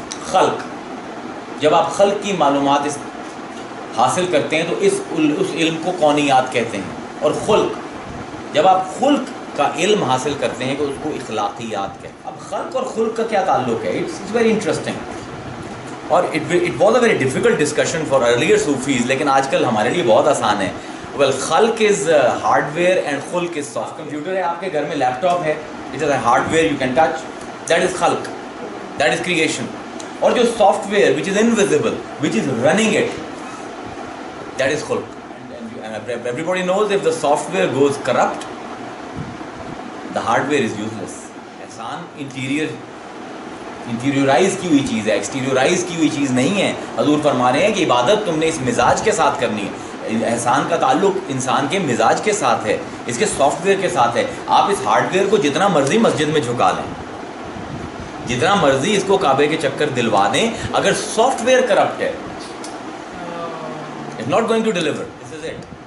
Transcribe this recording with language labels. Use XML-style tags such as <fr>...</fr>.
<ur>خلق، جب آپ خلق کی معلومات حاصل کرتے ہیں تو اس علم کو کونیات کہتے ہیں. اور خلق، جب آپ خلق کا علم حاصل کرتے ہیں تو اس کو اخلاقیات کہتے ہیں. اب خلق اور خلق کا کیا تعلق ہے؟</ur> <en>it's very interesting,</en> <ur>اور</ur> <en>it was a very difficult discussion for earlier Sufis,</en> <ur>لیکن آج کل ہمارے لیے بہت آسان ہے.</ur> <en>Well خلق is hardware and خلق is soft.</en> <ur>کمپیوٹر ہے آپ کے گھر میں، لیپ ٹاپ ہے،</ur> <en>It is a hardware you can touch, that is خلق، that is creation.</en> <ur>اور جو</ur> <en>Software which is invisible which is running it, that is خلق. Everybody knows if the software goes corrupt, the hardware is useless.</en> <ur>احسان انٹیریورائز کی ہوئی چیز ہے، ایکسٹیریورائز کی ہوئی چیز نہیں ہے. حضور فرما رہے ہیں کہ عبادت تم نے اس مزاج کے ساتھ کرنی ہے. احسان کا تعلق انسان کے مزاج کے ساتھ ہے، اس کے سافٹ ویئر کے ساتھ ہے. آپ اس ہارڈ ویئر کو جتنا مرضی مسجد میں جھکا لیں، جتنا مرضی اس کو کعبے کے چکر دلوا دیں، اگر سافٹ ویئر کرپٹ ہے</ur> <en>It's not going to deliver. This is it.</en>